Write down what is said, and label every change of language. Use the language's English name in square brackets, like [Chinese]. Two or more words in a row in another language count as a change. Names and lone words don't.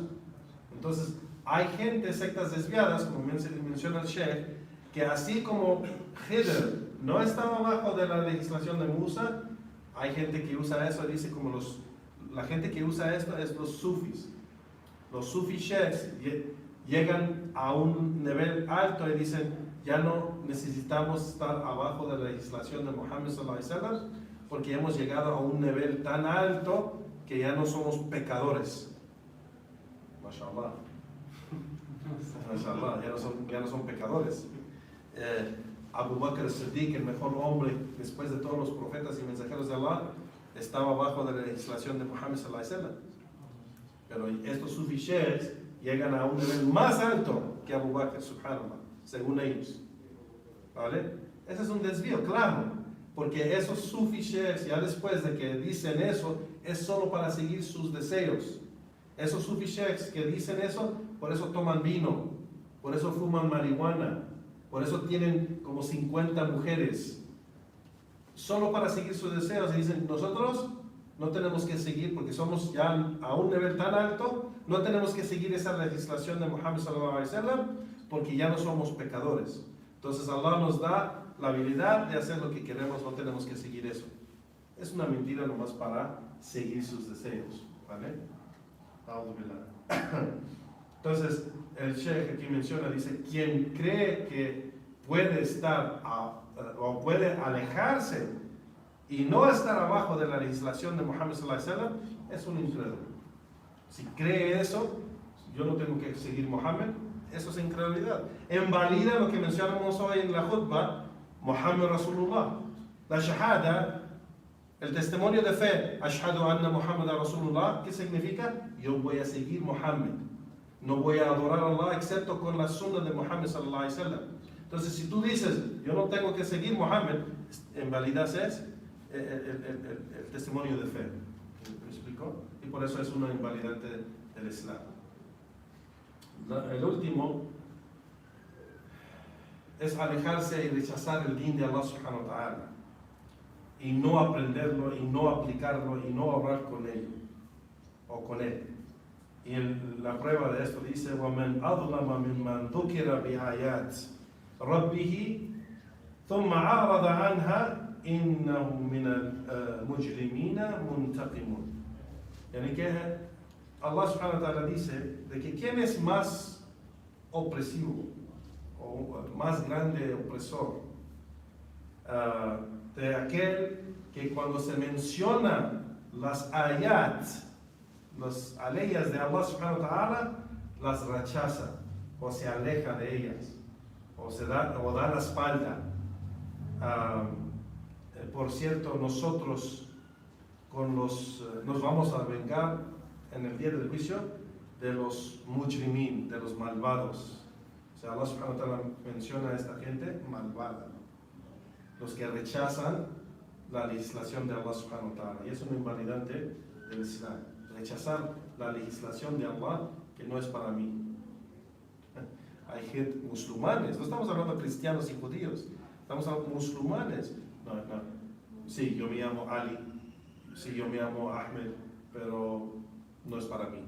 [Spanish] Entonces, hay gente, sectas desviadas, como menciona el Sheikh, que así como Khidr no estaba bajo de la legislación de Musa, hay gente que usa eso, dice como la gente que usa esto es los sufis. Los sufis sheikhs llegan a un nivel alto y dicen, ya no necesitamos estar abajo de la legislación de Muhammad [Arabic] صلى الله عليه وسلم, [Spanish] porque hemos llegado a un nivel tan alto que ya no somos pecadores. Mashallah. Mashallah, ya no son pecadores. Abu Bakr as-Siddiq, el mejor hombre después de todos los profetas y mensajeros de Allah, estaba bajo de la legislación de Muhammad [Arabic] صلى الله عليه وسلم. [Spanish] Pero estos sufis sheikhs llegan a un nivel más alto que Abu Bakr, subhanallah, según ellos. ¿Vale? Ese es un desvío, claro, porque esos sufis sheikhs, ya después de que dicen eso, es solo para seguir sus deseos. Esos sufis sheikhs que dicen eso, por eso toman vino, por eso fuman marihuana, por eso tienen como 50 mujeres, solo para seguir sus deseos. Y dicen, nosotros no tenemos que seguir, porque somos ya a un nivel tan alto, no tenemos que seguir esa legislación de Muhammad [Arabic] صلى الله عليه وسلم, [Spanish] porque ya no somos pecadores. Entonces Allah nos da la habilidad de hacer lo que queremos, no tenemos que seguir eso. Es una mentira nomás para seguir sus deseos, ¿vale? Entonces el Sheikh aquí menciona, dice, quien cree que puede estar o puede alejarse y no estar abajo de la legislación de Muhammad [Arabic] صلى الله عليه وسلم [Spanish] es un incrédulo. Si cree eso, yo no tengo que seguir Muhammad, eso es incredulidad. Invalida lo que mencionamos hoy en la khutbah, [Arabic] محمد رسول الله. [Spanish] La shahada, el testimonio de fe, [Arabic] أشهد أن محمدا رسول الله, [Spanish] ¿qué significa? Yo voy a seguir Muhammad. No voy a adorar a Allah excepto con la sunna de Muhammad [Arabic] صلى الله عليه وسلم. [Spanish] Entonces, si tú dices, yo no tengo que seguir Muhammad, invalidas el testimonio de fe. ¿Me explico? Y por eso es una invalidante del Islam. El último es alejarse y rechazar el din de Allah [Arabic] سبحانه وتعالى, [Spanish] y no aprenderlo, y no aplicarlo, y no obrar con ello, o con él. Y la prueba de esto dice, [Arabic] وَمَنْ أَظْلَمَ مِمَّنْ ذُكِرَ بِآيَاتِ رَبِّهِ ثُمَّ عَرَضَ عَنْهَا إِنَّهُ مِنَ الْمُجْرِمِينَ مُنْتَقِمٌ. [Spanish] Yani que Allah [Arabic] سبحانه وتعالى [Spanish] dice de que quién es más opresivo o más grande opresor de aquel que cuando se menciona las ayat, las aleyas de Allah [Arabic] سبحانه وتعالى, [Spanish] las rechaza o se aleja de ellas o da la espalda. Por cierto, nosotros nos vamos a vengar en el día del juicio de los mujrimin, de los malvados. O sea, Allah [Arabic] سبحانه وتعالى [Spanish] menciona a esta gente malvada, los que rechazan la legislación de Allah [Arabic] سبحانه وتعالى, [Spanish] y es un invalidante del Islam. Rechazar la legislación de Allah que no es para mí. Hay gente, musulmanes, no estamos hablando de cristianos y judíos, estamos hablando de musulmanes. No. Sí, yo me llamo Ali, sí, yo me llamo Ahmed, pero no es para mí.